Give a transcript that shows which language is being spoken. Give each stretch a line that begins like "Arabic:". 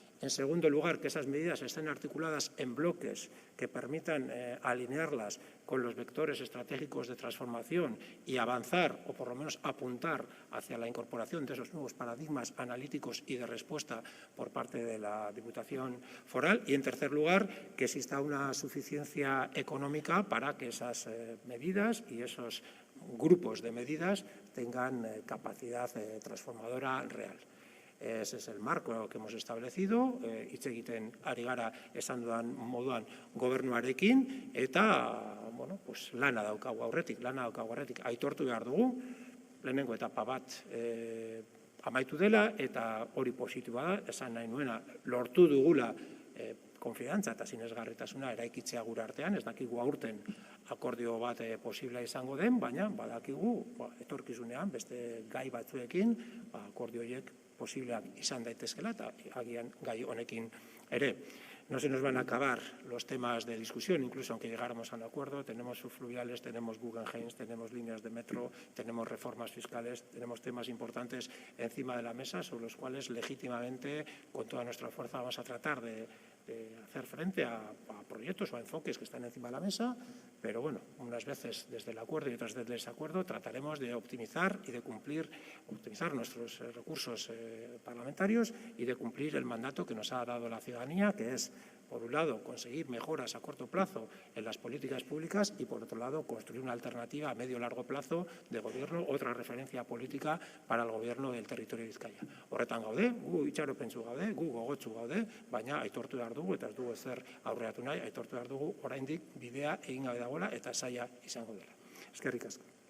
Spanish: En segundo lugar, que esas medidas estén articuladas en bloques que permitan alinearlas con los vectores estratégicos de transformación y avanzar, o por lo menos apuntar hacia la incorporación de esos nuevos paradigmas analíticos y de respuesta por parte de la Diputación Foral. Y, en tercer lugar, que exista una suficiencia económica para que esas medidas y esos grupos de medidas tengan capacidad transformadora real. Ese es el marco que hemos establecido,
Basque: hitz egiten ari gara esan dudan moduan gobernuarekin, eta lana daukagu aurretik, aitortu behar dugu, lehenengo etapa bat amaitu dela, eta hori positiboa da, esan nahi nuena, lortu dugula konfidantza eta sinesgarritasuna eraikitzea gure artean, ez dakigu aurten akordio bat posiblea izango den, baina badakigu etorkizunean beste gai batzuekin akordio horiek posibleak izan daitezkela, eta agian gai honekin ere.
Spanish: No se nos van a acabar los temas de discusión, incluso aunque llegáramos a un acuerdo. Tenemos subfluviales, tenemos Guggenheim, tenemos líneas de metro, tenemos reformas fiscales, tenemos temas importantes encima de la mesa sobre los cuales legítimamente, con toda nuestra fuerza, vamos a tratar de hacer frente a proyectos o a enfoques que están encima de la mesa, pero bueno, unas veces desde el acuerdo y otras desde el desacuerdo trataremos de optimizar y de optimizar nuestros recursos parlamentarios y de cumplir el mandato que nos ha dado la ciudadanía, que es, por un lado, conseguir mejoras a corto plazo en las políticas públicas y, por otro lado, construir una alternativa a medio y largo plazo de gobierno, otra referencia política para el gobierno del territorio de Bizkaia.
Basque: Horretan gaude, gu itxaropentsu gaude, gu gogotsu gaude, baina aitortu behar dugu eta ez dugu ezer aurreratu nahi, aitortu behar dugu oraindik bidea egin gabe dagoela eta zaila izango dela. Eskerrik asko.